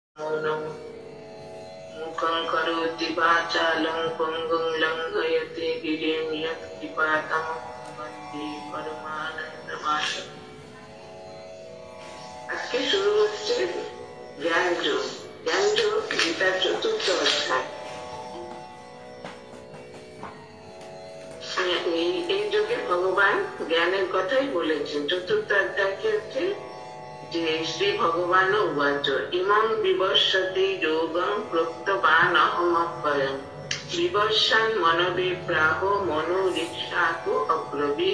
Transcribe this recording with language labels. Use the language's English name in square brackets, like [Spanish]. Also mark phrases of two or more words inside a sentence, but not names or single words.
[Sanskrit] मौनं मुखं करोति वाचालं पङ्गुं लङ्घयते गिरिं यत्कृपातमहं वन्दे परमानन्दमाधवं। [Bangla] আজকে শুরু হচ্ছে জ্ঞানযোগ। জ্ঞানযোগ গীতার ৪র্থ অধ্যায়। এই যোগে ভগবান জ্ঞানের কথাই বলেছেন। ৪র্থ অধ্যায়টি হচ্ছে যে [Sanskrit] শ্রী ভগবান উবাচ ইমং বিবস্বতি যোগং প্রক্তবান অহমব্যয়ম বিবস্বান মনবে প্রাহ মনোরিক্ষাকু অব্রবীত।